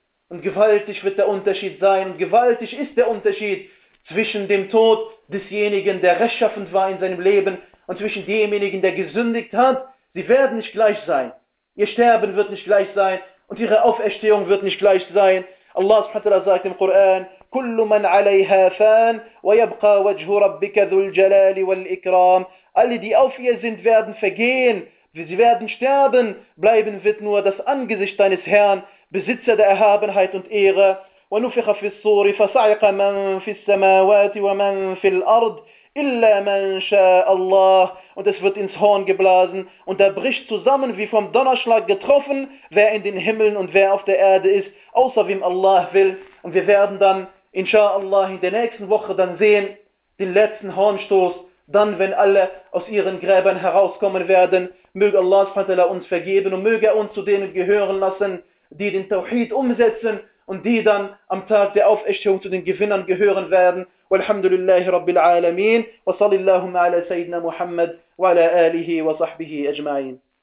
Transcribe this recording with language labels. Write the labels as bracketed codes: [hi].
[de] Und gewaltig wird der Unterschied sein und gewaltig ist der Unterschied zwischen dem Tod desjenigen, der rechtschaffend war in seinem Leben und zwischen demjenigen, der gesündigt hat. Sie werden nicht gleich sein. Ihr Sterben wird nicht gleich sein und ihre Auferstehung wird nicht gleich sein. Allah subhanahu wa ta'ala sagt im Koran, [ar] كل من عليها فان ويبقى وجه ربك ذو الجلال والإكرام. [de] Alle, die auf ihr sind, werden vergehen. Sie werden sterben. Bleiben wird nur das Angesicht deines Herrn, Besitzer der Erhabenheit und Ehre. [ar] ونفخ في الصور فصعق من في السماوات ومن في الأرض إلا من شاء الله. [de] Und es wird ins Horn geblasen und da bricht zusammen wie vom Donnerschlag getroffen, wer in den Himmeln und wer auf der Erde ist, außer wem Allah will. Und wir werden dann, inshallah, in der nächsten Woche dann sehen, den letzten Hornstoß, dann wenn alle aus ihren Gräbern herauskommen werden. Möge Allah subhanahu wa ta'ala uns vergeben und möge uns zu denen gehören lassen, die den Tauhid umsetzen und die dann am Tag der Auferstehung zu den Gewinnern gehören werden. [ar] والحمد لله رب العالمين وصلى اللهم على سيدنا محمد وعلى آله وصحبه أجمعين.